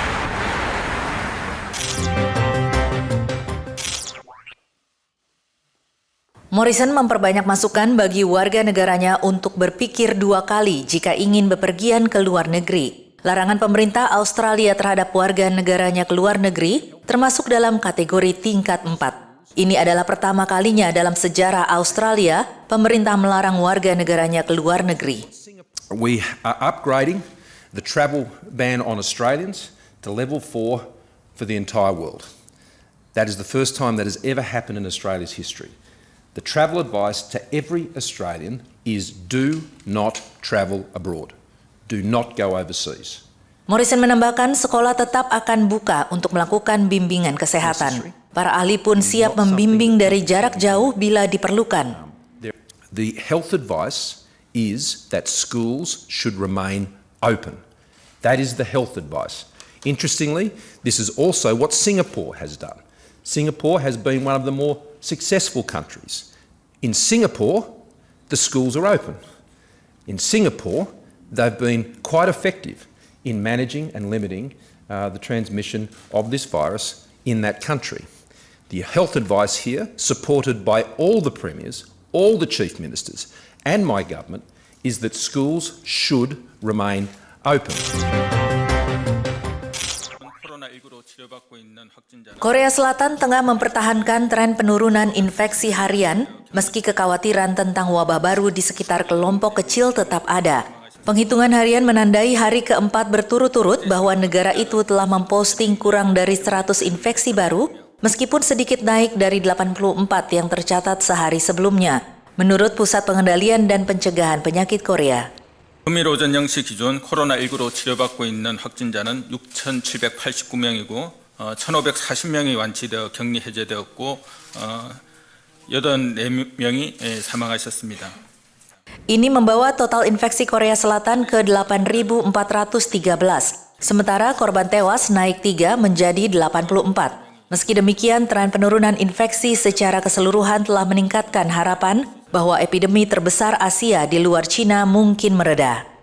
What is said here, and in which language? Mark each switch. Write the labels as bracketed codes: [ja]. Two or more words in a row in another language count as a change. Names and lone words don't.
[id] Morrison memperbanyak masukan bagi warga negaranya untuk berpikir dua kali jika ingin bepergian ke luar negeri. Larangan pemerintah Australia terhadap warga negaranya ke luar negeri termasuk dalam kategori tingkat 4. Ini adalah pertama kalinya dalam sejarah Australia, pemerintah melarang warga negaranya ke luar negeri. [en] We are upgrading the travel ban on Australians to level 4 for the entire world. That is the first time that has ever happened in Australia's history. The travel advice to every Australian is do not travel abroad. Do not go overseas. [id] Morrison menambahkan sekolah tetap akan buka untuk melakukan bimbingan kesehatan. Para ahli pun siap membimbing dari jarak jauh bila diperlukan. [en] The health advice is that schools should remain open. That is the health advice. Interestingly, this is also what Singapore has done. Singapore has been one of the more successful countries. In Singapore, the schools are open. In Singapore, they've been quite effective in managing and limiting the transmission of this virus in that country. The health advice here, supported by all the premiers, all the chief ministers, and my government, is that schools should remain open. [id] Korea Selatan tengah mempertahankan tren penurunan infeksi harian, meski kekhawatiran tentang wabah baru di sekitar kelompok kecil tetap ada. Penghitungan harian menandai hari keempat berturut-turut bahwa negara itu telah memposting kurang dari 100 infeksi baru, meskipun sedikit naik dari 84 yang tercatat sehari sebelumnya, menurut Pusat Pengendalian dan Pencegahan Penyakit Korea. [ko] 금일 오전 0시 기준 코로나19로 치료받고 있는 확진자는 6,789명이고 1,540명이 완치되어 격리 해제되었고 84명이 사망하셨습니다. [id] Ini membawa total infeksi Korea Selatan ke 8.413. Sementara korban tewas naik 3 menjadi 84. Meski demikian, tren penurunan infeksi secara keseluruhan telah meningkatkan harapan bahwa epidemi terbesar Asia di luar Cina mungkin mereda.